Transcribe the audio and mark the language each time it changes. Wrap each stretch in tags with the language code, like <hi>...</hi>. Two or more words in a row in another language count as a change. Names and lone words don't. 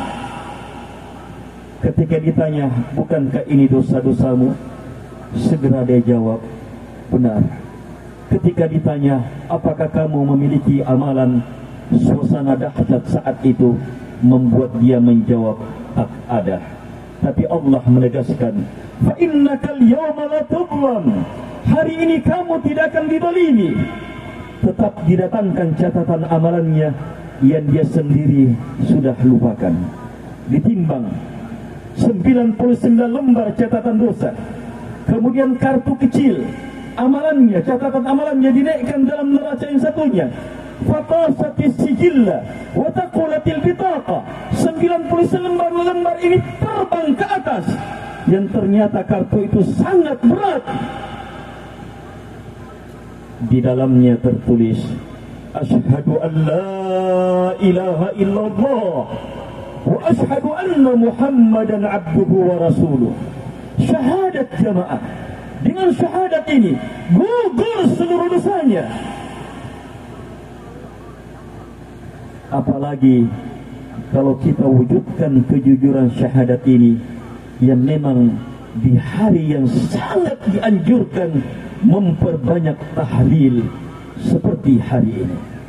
<id>Ketika ditanya, bukankah ini dosa-dosamu? Segera dia jawab, benar. Ketika ditanya, apakah kamu memiliki amalan? Suasana dahsyat saat itu membuat dia menjawab, tak ada. Tapi Allah menegaskan,</id> <ar>فإنك اليوم لا تظلم.</ar> <id>Hari ini kamu tidak akan didolimi. Tetap didatangkan catatan amalannya yang dia sendiri sudah lupakan. Ditimbang 99 lembar catatan dosa. Kemudian kartu kecil amalannya, catatan amalannya dinaikkan dalam neraca yang satunya.</id> <ar>فطاشت السجلات وثقلت البطاقة.</ar> <id>99 lembar ini terbang ke atas, yang ternyata kartu itu sangat berat. Di dalamnya tertulis,</id> <ar>أشهد أن لا إله إلا الله وأشهد أن محمدا عبده ورسوله.</ar> <id>Syahadat jamaah. Dengan syahadat ini gugur seluruh dosanya. Apalagi kalau kita wujudkan kejujuran syahadat ini, yang memang di hari yang sangat dianjurkan memperbanyak tahlil seperti hari ini.</id>